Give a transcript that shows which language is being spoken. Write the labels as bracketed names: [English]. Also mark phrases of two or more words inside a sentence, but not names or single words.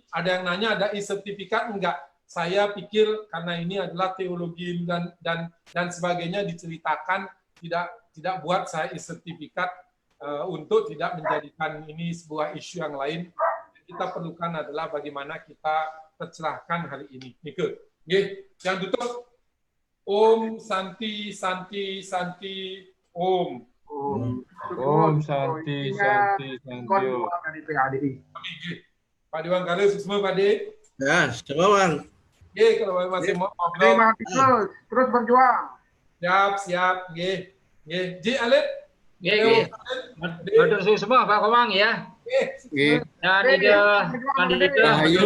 [Indonesian] Ada yang nanya ada e-sertifikat enggak? Saya pikir karena ini adalah teologi dan sebagainya diceritakan, tidak buat saya e-sertifikat untuk tidak menjadikan ini sebuah isu yang lain. Kita perlukan adalah bagaimana kita tercerahkan hari ini. Nike. Yang tutup. [Sanskrit] Om Santi Santi Santi Om. Om Santi Santi Santi Om. [Indonesian] Pak Dewan Kale, semua Pak De. Ya, semua Bang. Kalau masih mau ngobrol. Terus berjuang. Siap. Ji Alif. Betul semua Pak Komang ya. Dan ide Pandita